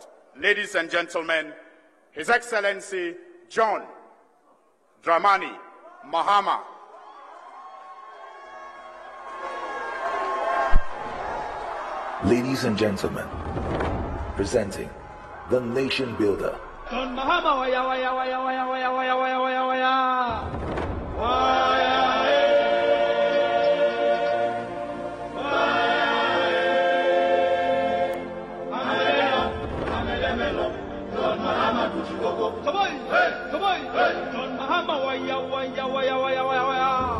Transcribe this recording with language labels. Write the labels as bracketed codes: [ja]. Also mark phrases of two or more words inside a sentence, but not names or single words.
[en] Ladies and gentlemen, His Excellency John Dramani Mahama. Ladies and gentlemen, presenting the Nation Builder. John Mahama, waya, waya, waya, waya, waya, waya, waya, waya, waya. Waya, John Mahama, Tuchikoko. Come on, come on. John Mahama, waya, waya, waya, waya, waya, waya.